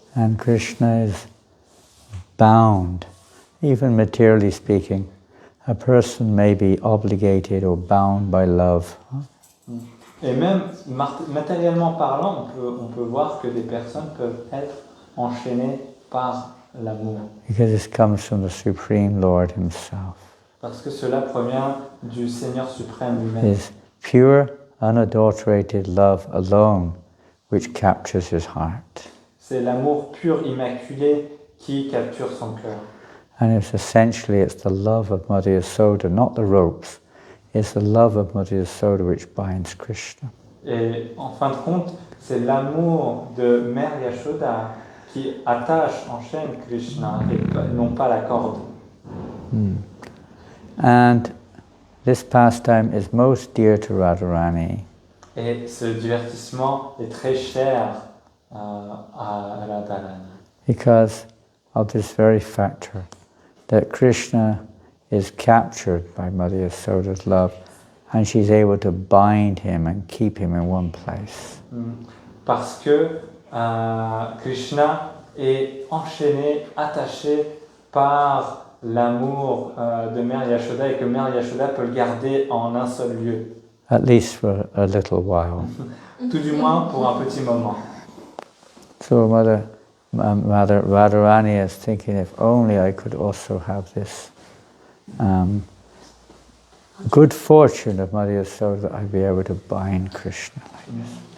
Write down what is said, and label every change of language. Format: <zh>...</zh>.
<en>And Krishna is bound, even materially speaking. A person may be obligated or bound by love.</en> <fr>Et même matériellement parlant, on peut voir que des personnes peuvent être enchaînées par l'amour.</fr> <en>Because this comes from the Supreme Lord Himself.</en> <fr>Parce que cela provient du Seigneur suprême lui-même.</fr> <en>It is pure, unadulterated love alone which captures His heart.</en> <fr>C'est l'amour pur, immaculé, qui capture son cœur.</fr> <en>And it's the love of Mother Yashoda, not the ropes. It's the love of Mother Yashoda which binds Krishna.</en> <fr>Et en fin de compte, c'est l'amour de Mère Yashoda qui attache, enchaîne Krishna et non pas la corde.</fr> <en>And this pastime is most dear to Radharani</en> <fr>Et ce divertissement est très cher à Radharani.</fr> <en>because of this very factor that Krishna is captured by Mother Yasoda's love and she's able to bind him and keep him in one place.</en> <fr>Parce que Krishna est enchaîné, attaché par l'amour de Mère Yashoda et que Mère Yashoda peut le garder en un seul lieu.</fr> <en>At least for a little while.</en> <fr>Tout du moins pour un petit moment.</fr> <en>So Mother Radharani is thinking, if only I could also have this good fortune of Mother Yasoda, that I'd be able to bind Krishna like this.</en>